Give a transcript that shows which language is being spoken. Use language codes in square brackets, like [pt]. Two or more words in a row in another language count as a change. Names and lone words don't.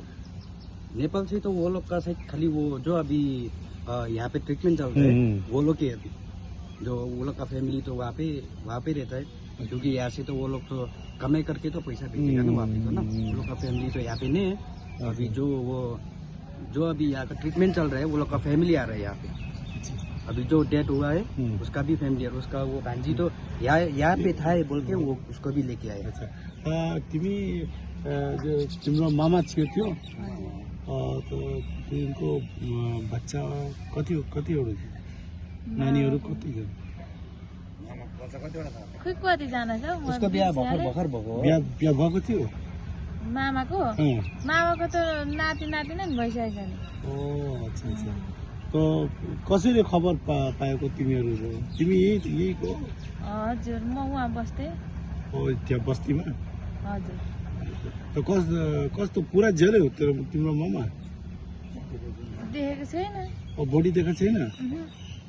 [hi] नेपाल से तो वो लोग का शायद खाली वो जो अभी यहाँ पे ट्रीटमेंट चल रहा है वो लोग के, अभी जो वो लोग का फैमिली तो वहाँ पे रहता है, क्योंकि यहाँ से तो वो लोग तो कमाई करके तो पैसा भेजेगा ना वहाँ पे, तो ना वो लोग का फैमिली तो यहाँ पे नहीं है। अभी जो अभी यहाँ का ट्रीटमेंट चल रहा है वो लोग का फैमिली आ रहा है यहाँ पे। अभी जो डेथ हुआ है उसका भी फैमिली है, उसका वो भांजी तो यहाँ पे था बोल के वो उसको भी लेके आए। [ne] तिमी जो तिम्रो मामा थियो तो तिम्रो बच्चा कतिवटा थियो? नानीहरू कति थियो? खोइ कतिजना छ उसको बिहा भर्खर भएको। बिहा भएको थियो? मामाको त नाति नै भइसकेको छ। ओ, अच्छा। तो कसरी खबर पाएको तिमीहरू? तिमी यहीको? हजुर, म उहाँ बस्थे। ओ, त्यहाँ बस्तीमा? हजुर। तो कस्तो पुरा ज्यादै हो तिम्रो मामा? देखेको छैन। बडी देखाएको छैन?